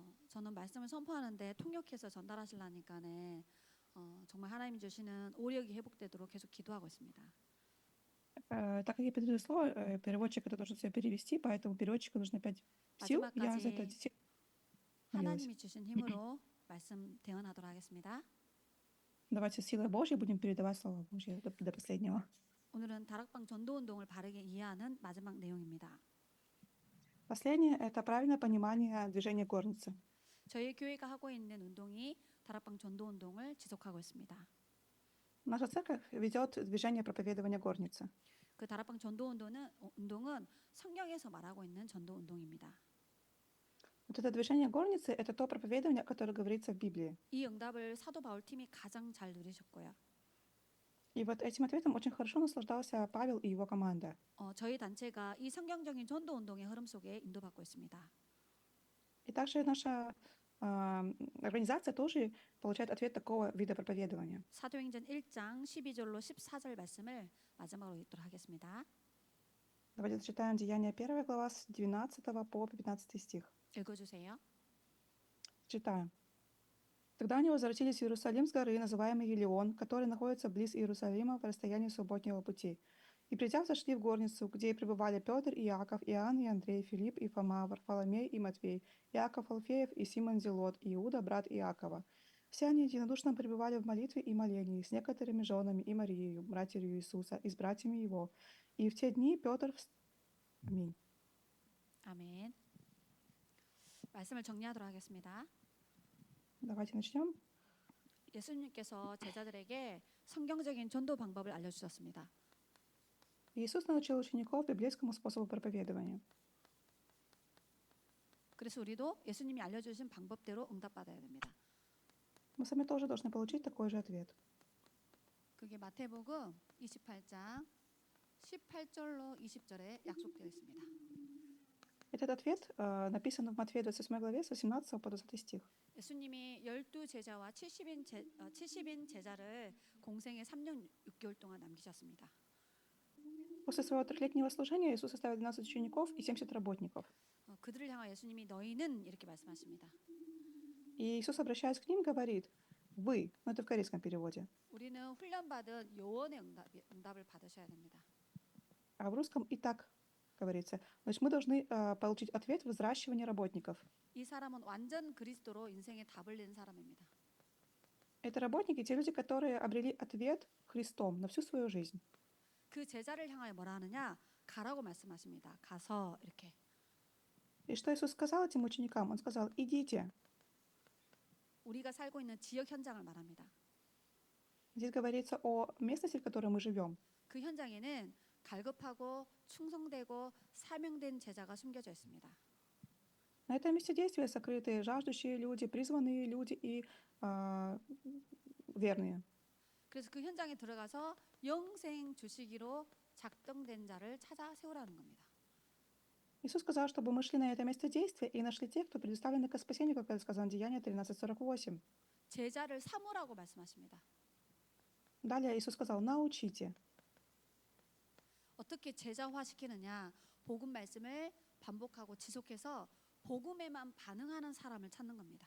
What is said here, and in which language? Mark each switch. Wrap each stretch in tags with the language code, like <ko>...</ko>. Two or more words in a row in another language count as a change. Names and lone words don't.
<ko>저는 말씀을 선포하는데 통역해서 전달하시려니까네 정말 하나님이 주시는 오력이 회복되도록 계속 기도하고 있습니다.</ko> <ru>Так как я передаю слово, переводчик это должен всё перевести, поэтому переводчику нужно опять сил. Я за это</ru> <ko>마지막까지</ko> <ru>действительно молилась.</ru> <ko>하나님이 주신 힘으로 말씀 대언하도록 하겠습니다.</ko> <ru>Давайте силой Божьей будем передавать Слово Божье до последнего.</ru> <ko>오늘은 다락방 전도 운동을 바르게 이해하는 마지막 내용입니다.</ko> <ru>Последнее — это правильное понимание движения горницы.</ru> <ko>저희 교회가 하고 있는 운동이 다락방 전도 운동을 지속하고 있습니다.</ko> <ru>Наша церковь ведет движение проповедования горницы.</ru> <ko>그 다락방 전도 운동은 성경에서 말하고 있는 전도 운동입니다.</ko> <ru>Вот это движение горницы — это то проповедование, которое говорится в Библии.</ru> <ko>이 응답을 사도 바울 팀이 가장 잘 누리셨고요.</ko> <ru>И вот этим ответом очень хорошо наслаждался Павел и его команда.</ru> <ko>저희 단체가 이 성경적인 전도 운동의 흐름 속에 인도받고 있습니다.</ko> <ru>И также наша организация тоже получает ответ такого вида проповедования.</ru> <ko>사도행전 1장 12절로 14절 말씀을 마지막으로 읽도록 하겠습니다.</ko> <ru>Давайте зачитаем Деяния 1 глава с 12 по 15 стих.</ru> <ko>읽어주세요.</ko> <ru>Читаю. Тогда они возвратились в Иерусалим с горы, называемой Елеон, которая находится близ Иерусалима в расстоянии субботнего пути. И придя, зашли в горницу, где и пребывали Петр и Иаков, Иоанн и Андрей, Филипп и Фома, Варфоломей и Матвей, Иаков Алфеев и Симон Зелот, и Иуда, брат Иакова. Все они единодушно пребывали в молитве и молении с некоторыми женами и Марией, матерью Иисуса, и с братьями его. И в те дни Петр... Аминь.</ru> <ko>아멘. 말씀을 정리하도록 하겠습니다.</ko> <ru>Давайте начнем.</ru> <ko>예수님께서 제자들에게 성경적인 전도 방법을 알려주셨습니다.</ko> <ru>Иисус научил учеников библейскому способу проповедования.</ru> <ko>그래서 우리도 예수님이 알려주신 방법대로 응답받아야 됩니다.</ko> <ru>Мы сами тоже должны получить такой же ответ.</ru> <ko>그게 마태복음 28장 18절로 20절에 약속되어 있습니다.</ko> <ru>Этот ответ написан в Матфея 28 главе с 18 по 20 стих.</ru> <ko>예수님이 12제자와 70인 제자를 공생에 3년 6개월 동안 남기셨습니다.</ko> <ru>После своего 3-летнего служения Иисус оставил 12 учеников и 70 работников.</ru> <ko>그들을 향해 예수님이 너희는 이렇게 말씀하십니다.</ko> <ru>И Иисус, обращаясь к ним, говорит: «Вы», но это в корейском переводе.</ru> <ko>우리는 훈련받은 요원의 응답을 받으셔야 됩니다.</ko> <ru>А в русском и так говорится. Значит, мы должны получить ответ в взращивании работников.</ru> <ko>이 사람은 완전 그리스도로 인생의 답을 낸 사람입니다.</ko> <ru>Это работники, те люди, которые обрели ответ Христом на всю свою жизнь.</ru> <ko>그 제자를 향하여 뭐라 하느냐? 가라고 말씀하십니다. 가서 이렇게.</ko> <ru>И что Иисус сказал этим ученикам? Он сказал: «Идите».</ru> <ko>우리가 살고 있는 지역 현장을 말합니다.</ko> <ru>Здесь говорится о местности, в которой мы живем.</ru> <ko>그 현장에는 갈급하고 충성되고 사명된 제자가 숨겨져 있습니다.</ko> <ru>На этом месте действия сокрыты жаждущие люди, призванные люди и верные.</ru> <ko>그래서 그 현장에 들어가서 영생 주시기로 작정된 자를 찾아 세우라는 겁니다.</ko> <ru>Иисус сказал, чтобы мы шли на это место действия и нашли тех, кто предоставлены к спасению, как это сказано в Деянии 13:48.</ru> <ko>제자를 삼으라고 말씀하십니다.</ko> <ru>Далее Иисус сказал: «Научите».</ru> <ko>어떻게 제자화 시키느냐? 복음 말씀을 반복하고 지속해서 복음에만 반응하는 사람을 찾는 겁니다.</ko>